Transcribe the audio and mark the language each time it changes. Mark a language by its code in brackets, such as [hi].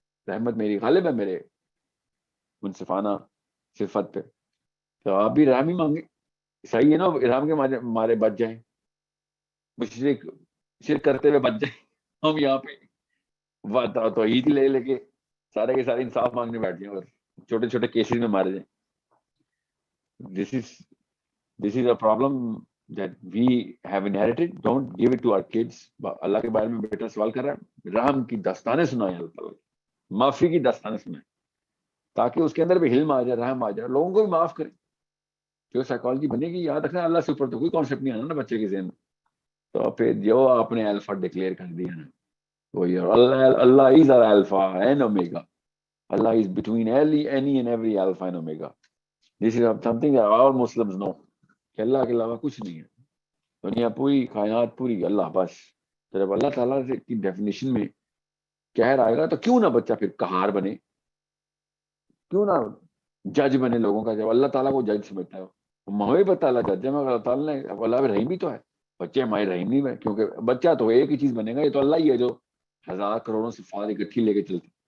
[ur] رحمت میری غالب ہے میرے منصفانہ صفت پہ. تو آپ بھی رحم ہی مانگے. صحیح ہے نا, رحم کے مارے بچ جائیں, شرک کرتے ہوئے بچ جائیں. ہم یہاں پہ تو عید لے کے سارے کے سارے انصاف مانگنے بیٹھ جائیں اور چھوٹے چھوٹے کیسز میں مارے جائیں. [en] This is a problem that we have inherited. Don't give it to our kids. [ur] اللہ کے بارے میں بیٹا سوال کر رہا ہے, رحم کی داستانیں سنائیں, اللہ تعالیٰ معافی کی داستانیں سنائیں, تاکہ اس کے اندر بھی حلم آ جائے, رحم آ جائے, لوگوں کو بھی معاف کریں. جو سائیکالوجی بنے گی, یاد رکھنا اللہ سے اوپر تو کوئی کانسیپٹ نہیں آنا نا بچے کے ذہن میں. تو پھر جو آپ نے الفا ڈکلیئر کر دیا نا, وہی [en] Allah is alpha and omega. Allah is between any and every alpha and omega. This is something that all Muslims know. [ur] کہ اللہ کے علاوہ کچھ نہیں ہے. دنیا پوری, کائنات پوری, اللہ بس. تو جب اللہ تعالیٰ کی ڈیفینیشن میں قہر آئے گا تو کیوں نہ بچہ پھر قہار بنے, کیوں نہ جج بنے لوگوں کا, جب اللہ تعالیٰ کو جج سمجھتا ہے. مجھے پتا اللہ جج ہے, مگر اللہ تعالیٰ نے, اللہ رحیم بھی تو ہے. بچے ہمارے رحیم نہیں ہے, کیونکہ بچہ تو ایک ہی چیز بنے گا, یہ تو اللہ ہی ہے جو ہزار کروڑوں صفات اکٹھی لے کے چلتے.